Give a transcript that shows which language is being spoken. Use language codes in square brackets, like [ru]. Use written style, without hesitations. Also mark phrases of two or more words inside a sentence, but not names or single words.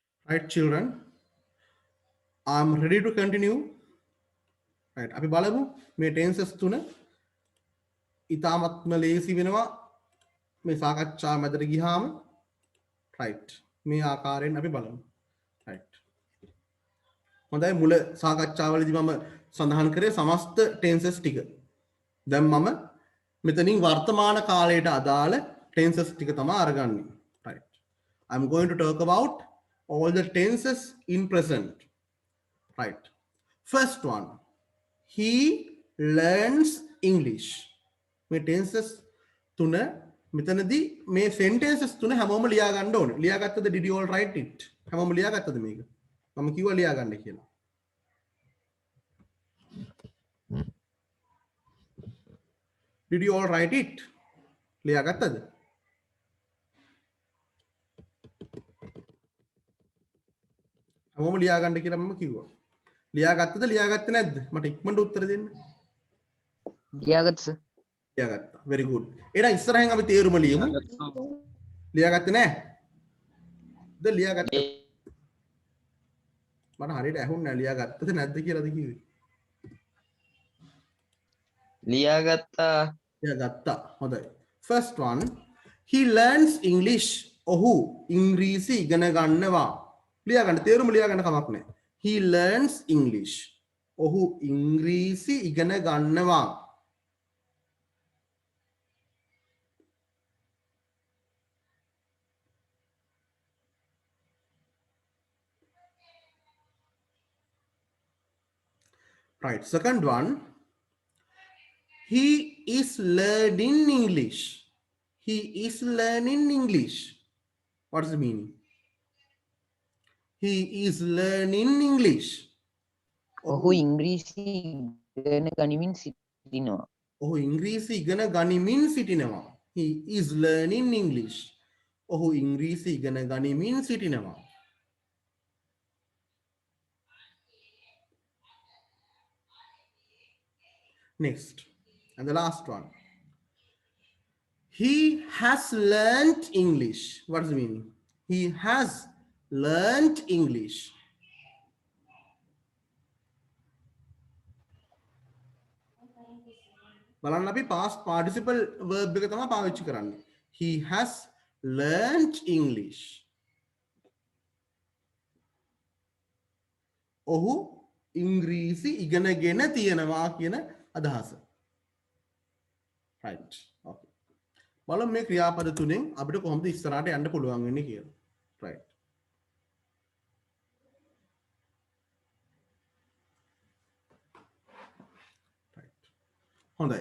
[en] Right, children, I'm ready to continue. Right, [si] අපි බලමු මේ tenses තුන ඉතාමත්ම ලේසි වෙනවා මේ සාකච්ඡා මැදට ගියාම. right, මේ ආකාරයෙන් අපි බලමු. right, හොඳයි. මුල සාකච්ඡාවලදී මම සඳහන් කරේ සමස්ත tenses ටික. දැන් මම මෙතනින් වර්තමාන කාලයට අදාළ tenses ටික තමයි අරගන්නේ. [en] right, I'm going to talk about all the tenses in present. right, first one, he learns English. [si] මේ tenses තුන මෙතනදී මේ sentences තුන හැමෝම ලියා ගන්න ඕනේ. ලියාගත්තද? [en] did you all write it? [si] හැමෝම ලියාගත්තද මේක? මම කිව්වා ලියා ගන්න කියලා. [en] did you all write it? [si] ලියාගත්තද? හැමෝම ලියා ගන්න කියලා මම කිව්වා. ලියාගත්තද? ලියාගත්තේ නැද්ද? මට ඉක්මනට උත්තර දෙන්න. ලියාගත්ත සර්. ලියාගත්තා. [en] very good. [si] එහෙනම් ඉස්සරහින් අපි තේරුම ලියමු. ලියාගත්තේ නැහැ? ද ලියාගත්තා? මට හරියට ඇහුන්නේ නැහැ ලියාගත්තද නැද්ද කියලාද කිව්වේ. ලියාගත්තා. ලියාගත්තා. හොඳයි. [en] first one, he learns English. [si] ඔහු ඉංග්‍රීසි ඉගෙන ගන්නවා. ලියා ගන්න. තේරුම ලියා ගන්න කමක් නැහැ. [en] he learns English. [si] ඔහු ඉංග්‍රීසි ඉගෙන ගන්නවා. [en] right, second one, he is learning English. he is learning English. What is the meaning? he is learning English. [si] ඔහු ඉංග්‍රීසි ඉගෙන ගනිමින් සිටිනවා. ඔහු ඉංග්‍රීසි ඉගෙන ගනිමින් සිටිනවා. [en] he is learning English. [si] ඔහු ඉංග්‍රීසි ඉගෙන ගනිමින් සිටිනවා. [en] next and the last one, he has learnt English. What is the meaning? he has learnt English. [si] බලන්න අපි [en] past participle verb [si] එක තමයි පාවිච්චි කරන්නේ. [en] he has learnt English. [si] ඔහු ඉංග්‍රීසි ඉගෙනගෙන තියෙනවා කියන අදහස. [en] right, okay. [si] බලමු මේ ක්‍රියාපද තුනෙන් අපිට කොහොමද ඉස්සරහට යන්න පුළුවන් වෙන්නේ කියලා. right, හොඳයි.